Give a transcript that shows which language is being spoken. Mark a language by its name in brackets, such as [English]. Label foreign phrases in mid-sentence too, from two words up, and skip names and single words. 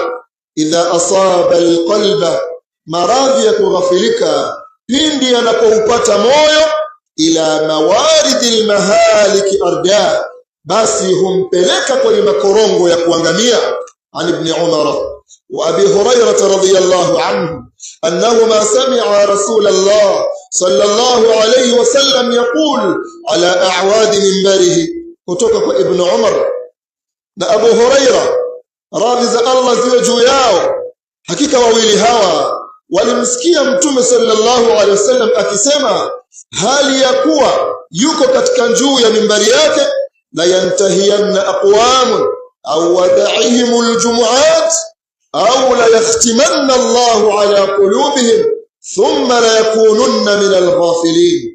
[Arabic] إذا أصاب القلب, [Swahili] maradhi ya kughafilika pindi yanapoupata moyo, [Arabic] إلى موارد المهالك أردى, [Swahili] basi humpeleka kwenye makorongo ya kuangamia. [Arabic] عن ابن عمر وأبي هريرة رضي الله عنهما أنهما سمعا رسول الله صلى الله عليه وسلم يقول على أعواد منبره, [Swahili] kutoka kwa Ibn Umar na Abu Hurairah, radhi za Allah ziwe juu yao, hakika wawili hawa walimsikia Mtume [Arabic] صلى الله عليه وسلم [Swahili] akisema, hali ya kuwa yuko katika juu ya mimbari yake: [Arabic] لينتهين أقوام عن ودعهم الجمعات أو ليختمن الله على قلوبهم ثم ليكونن من الغافلين.